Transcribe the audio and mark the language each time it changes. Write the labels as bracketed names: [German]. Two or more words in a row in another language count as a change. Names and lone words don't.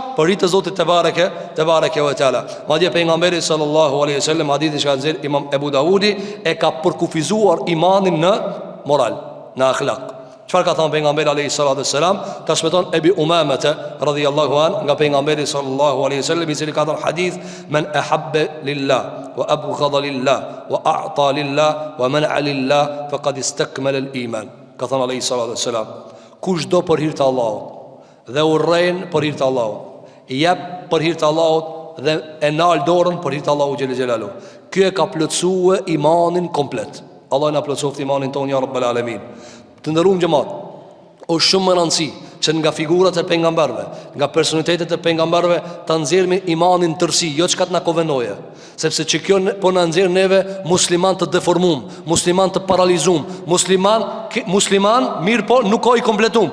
[Albanian] Për hirtë Zotit të [Arabic] بارك و تعالى. [Albanian] Madje pejgamberi [Arabic] صلى الله عليه وسلم [Albanian] hadithi që ka nxjerr Imam Ebu Davudi e ka përkufizuar imanin në moral, në akhlaq. Çfarë ka thënë pejgamberi [Arabic] عليه الصلاة والسلام? [Albanian] Transmeton Ebi Umamete [Arabic] رضي الله عن [Albanian] nga pejgamberi [Arabic] صلى الله عليه وسلم, [Albanian] i cili ka thënë hadith: [Arabic] "من أحب لله وأبغض لله وأعطى لله ومنع لله فقد استكمل الإيمان." [Albanian] Ka thënë [Arabic] عليه الصلاة والسلام, [Albanian] kush do për hir të Allahut dhe urren për hir të Allahut, i jep për hir të Allahut dhe e nal dorën për hir të Allahut [Arabic] جل جلاله, [Albanian] ky e ka plotësuar imanin komplet. Allah na plotësoft imanin ton [Arabic] يا رب العالمين. [Albanian] Të ndërum xhamat, është shumë më rëndësi që nga figurat e pejgamberëve, nga personalitetet e pejgamberëve ta nxjerrim imanin tërsi, jo çka të na konvenoje. Sepse që kjo po na nxjerr neve musliman të deformum, musliman të paralizum, musliman mirë po nuk ka i kompletum.